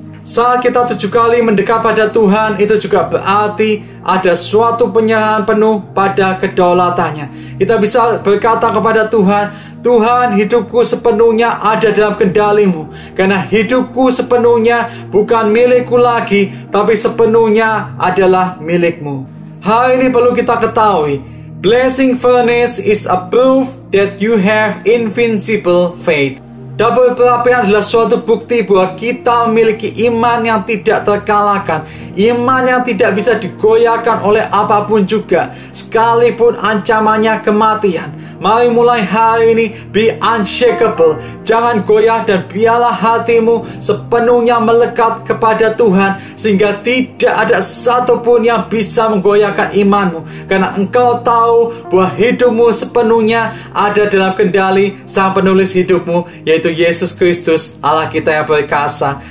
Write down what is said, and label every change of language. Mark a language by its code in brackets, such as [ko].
[id] Saat kita 7 kali mendekat pada Tuhan, itu juga berarti ada suatu penyerahan penuh pada kedaulatannya. Kita bisa berkata kepada Tuhan, Tuhan, hidupku sepenuhnya ada dalam kendali-Mu, karena hidupku sepenuhnya bukan milikku lagi, tapi sepenuhnya adalah milik-Mu. Hal ini perlu kita ketahui. [en] Blessing furnace is a proof that you have invincible faith. [id] Dapur perapian adalah suatu bukti bahwa kita memiliki iman yang tidak terkalahkan, iman yang tidak bisa digoyahkan oleh apapun juga, sekalipun ancamannya kematian. Mari mulai hari ini [en] be unshakable. [id] Jangan goyah, dan biarlah hatimu sepenuhnya melekat kepada Tuhan, sehingga tidak ada satupun yang bisa menggoyahkan imanmu, karena engkau tahu bahwa hidupmu sepenuhnya ada dalam kendali Sang Penulis hidupmu, yaitu Yesus Kristus, Allah kita yang berkuasa.